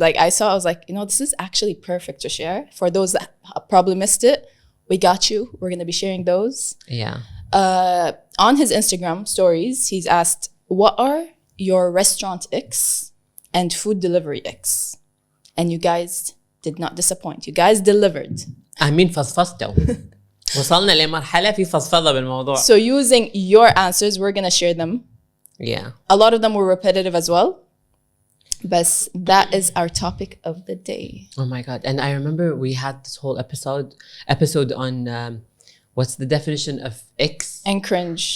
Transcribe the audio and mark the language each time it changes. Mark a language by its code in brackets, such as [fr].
[en] Like I was like, this is actually perfect to share. For those that probably missed it, we got you. We're going to be sharing those. Yeah. On his Instagram stories, he's asked, what are your restaurant icks and food delivery icks? And you guys did not disappoint. You guys delivered. I mean, [ar] فضفضتوا. وصلنا لمرحلة في فضفضة بالموضوع. [en] So using your answers, we're going to share them. Yeah. A lot of them were repetitive as well. But that is our topic of the day. Oh my God. And I remember we had this whole episode on what's the definition of icks? And cringe.